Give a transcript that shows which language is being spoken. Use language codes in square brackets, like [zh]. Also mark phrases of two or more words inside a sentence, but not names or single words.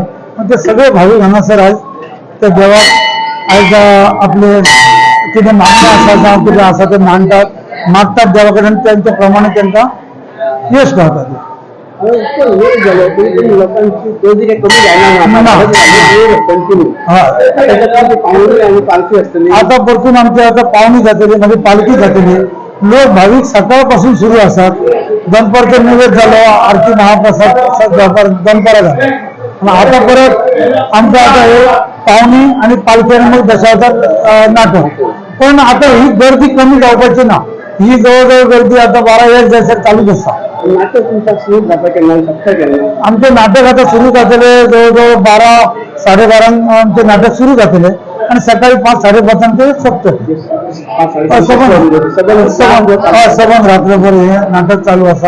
[kok] पण ते सगळे भाविक हांगासर आज त्या देवाक आज आपले कितें मागणें आसा जावं कितें आसा ते मागतात देवा कडेन, त्यांच्या प्रमाणे तांकां यश गावता। आता परतून आमची आता पावणी जातली, म्हणजे पालखी जातली। [mr] लोक भाविक सकाळपासून सुरू असतात। दनपारचं निवेद झालं, आरती महाप्रसाद दनपारा झाला, आता परत आमचं आता हे पावणी आणि पालखी मग दशावतार नाटक। [kok] पण आता ही गर्दी कमी जावपाची ना, ही जवळजवळ गर्दी आता 12-1 जायसर चालूच आसा। आमचे नाटक आता सुरू जातले जवळजवळ 12-12:30 आमचे नाटक सुरू जातले, आणि सकाळी 5-5:30 ते सोपतले। सबंद रात्रभर हे नाटक चालू आसा।